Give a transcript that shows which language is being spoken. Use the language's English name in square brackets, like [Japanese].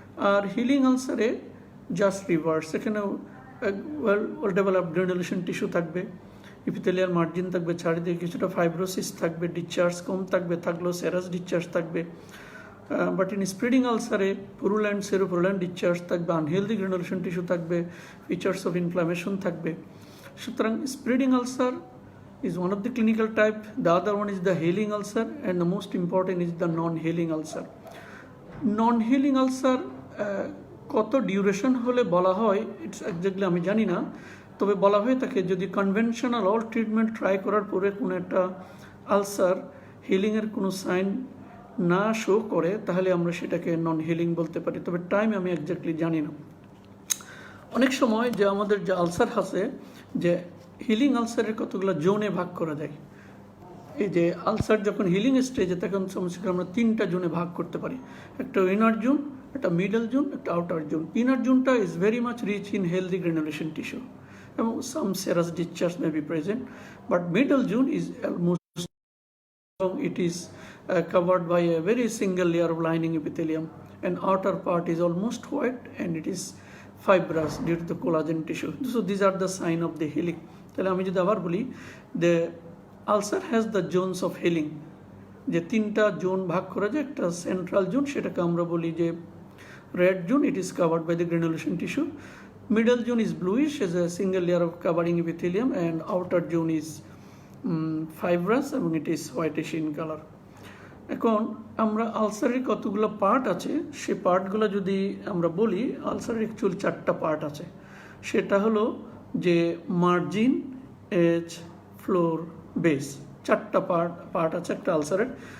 [Bangla] আর healing আলসারে just reverse, সেখানে well developed granulation tissue থাকবে, epithelial margin থাকবে, চারিদিকে কিছুটা ফাইব্রোসিস থাকবে, ডিসচার্জ কম থাকবে, থাকলেও সেরাস ডিসচার্জ থাকবে। বাট ইন স্প্রেডিং আলসারে পুরুল্যান্ড, সেরোপুরুল্যান্ড ডিসচার্জ থাকবে, আনহেলদি গ্রানুলেশন টিস্যু থাকবে, ফিচার্স অফ ইনফ্লামেশন থাকবে। [English] সুতরাং spreading ulcer is one of the clinical type, the other one is the healing ulcer, and the most important is the non-healing ulcer. [Bangla] Non-healing ulcer কত duration হলে বলা হয় [English] it's exactly [Bangla] আমি জানি না, তবে বলা হয়ে থাকে যদি কনভেনশনাল অল ট্রিটমেন্ট ট্রাই করার পরে কোনো একটা আলসার হিলিংয়ের কোনো সাইন না শো করে, তাহলে আমরা সেটাকে নন হিলিং বলতে পারি, তবে টাইম আমি এক্স্যাক্টলি জানি না। অনেক সময় যে আমাদের যে আলসার আছে, যে হিলিং আলসারের কতগুলো জোনে ভাগ করা যায়। এই যে আলসার যখন হিলিং স্টেজে, তখন সমস্যা আমরা 3টা জোনে ভাগ করতে পারি, একটা ইনার জোন, একটা মিডল জোন, একটা আউটার জোন। ইনার জোনটা [English] Is very much rich in healthy granulation tissue, এবং some serous discharge may be present, but middle zone is almost it is covered by a very single layer of lining epithelium, and outer part is almost white and it is fibrous due to the collagen tissue. So these are the sign of the healing. [Bangla] তাহলে আমি যদি আবার বলি, [English] the ulcer has the zones of healing, [Bangla] যে তিনটা zone ভাগ করা যায়, একটা সেন্ট্রাল জোন, সেটাকে আমরা বলি যে [English] red zone, it is covered by the granulation tissue. Middle zone is bluish as a single layer of covering epithelium, and outer zone is fibrous এবং it is whitish in color. [Bangla] এখন আমরা আলসারের কতগুলো part আছে, সেই পার্টগুলো যদি আমরা বলি, আলসারের অ্যাকচুয়াল 4টা পার্ট আছে। সেটা হলো যে মার্জিন, এজ, ফ্লোর, বেস, 4টা পার্ট আছে একটা আলসারের।